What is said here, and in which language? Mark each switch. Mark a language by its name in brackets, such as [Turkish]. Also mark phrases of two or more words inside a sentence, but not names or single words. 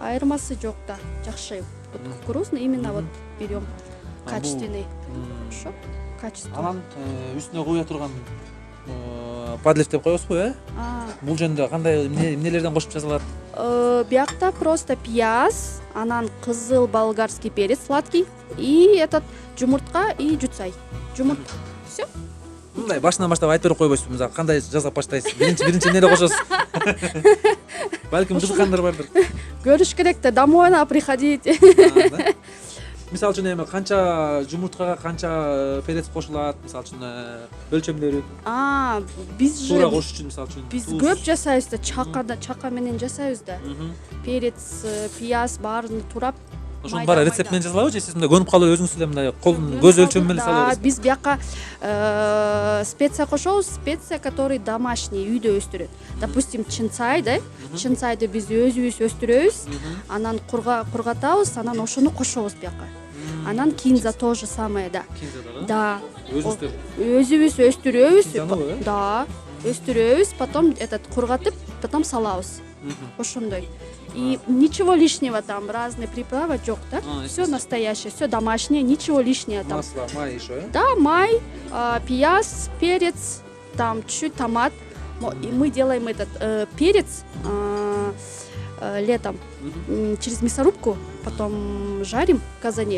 [Kyrgyz] Айырмасы жок да, жакшы. [Russian] Кукурузный именно вот берем. качественный. Ошо, качество. [Kyrgyz] Анан үстүнө куя турган подлив деп коебузбу, Бул жөнүндө кандай эмнелерден кошуп жасалат? Биякта просто пияз, анан кызыл [Russian] болгарский перец сладкий и этот [Kyrgyz] жумуртка и жутсай. Жумуртка. Всё. Мындай башынан баштап айтып берип койбойсузбу, мисалы кандай жасап баштайсыз? Биринчи эмнени кошосуз? Балким кызыккандар бардыр. Көрүш керек да, [Russian] домой надо приходить. [Kyrgyz] Мисалы үчүн эми канча жумурткага канча перец кошулат, мисалы үчүн өлчөмдөрү? Биз же Туура кошуш үчүн мисалы үчүн. Биз көп жасайбыз да, чака менен жасайбыз да. Перец, пияз баарын турап. Ошонун баары рецепт менен жазылабы же сиз мындай көнүп калып өзүңүз эле мындай колдун көз өлчөмү менен салабыз? Биз бияка специя кошобуз, специя, [Russian] который домашний, [Kyrgyz] үйдө өстүрөт. Допустим, чынцай да, чынцайды биз өзүбүз өстүрөбүз, анан кургатабыз, анан ошону кошобуз бияка. Анан кинза [Russian] тоже самое [Kyrgyz] да. Кинза да? Да. Өзүбүз өстүрөбүз. Да, өстүрөбүз, [Russian] потом этот кургатып, потом салабыз. [Kyrgyz] Ошондой. [Russian] И ничего лишнего там, разные [Kyrgyz] приправы жок, [Russian] да? Все настоящее, все домашнее, ничего лишнего там. Масло, май еще, [Kyrgyz] Да, май, пияз, перец, [Russian] там чуть томат. И мы делаем этот перец летом через мясорубку, потом жарим в казане.